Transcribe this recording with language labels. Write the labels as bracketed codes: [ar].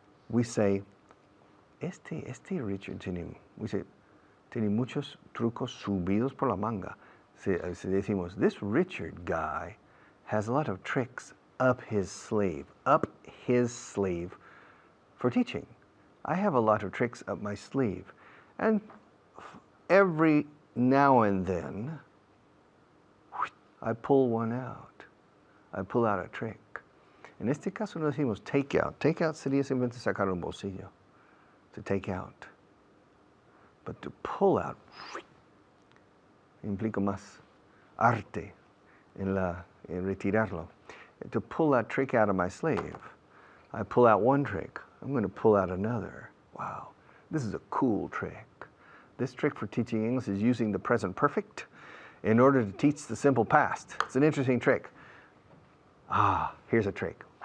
[en] We say, [es] Richard tiene muchos trucos subidos por la manga. Decimos, [en] this Richard guy has a lot of tricks up his sleeve for teaching. I have a lot of tricks up my sleeve. And every now and then, I pull one out. I pull out a trick. [es] En este caso no decimos [en] take out. Take out [es] sería simplemente sacar un bolsillo. [en] To take out. But to pull out, [es] implica más arte en retirarlo. [en] To pull that trick out of my sleeve. I pull out one trick. I'm going to pull out another. Wow, this is a cool trick. This trick for teaching English is using the present perfect in order to teach the simple past. It's an interesting trick. Here's a trick.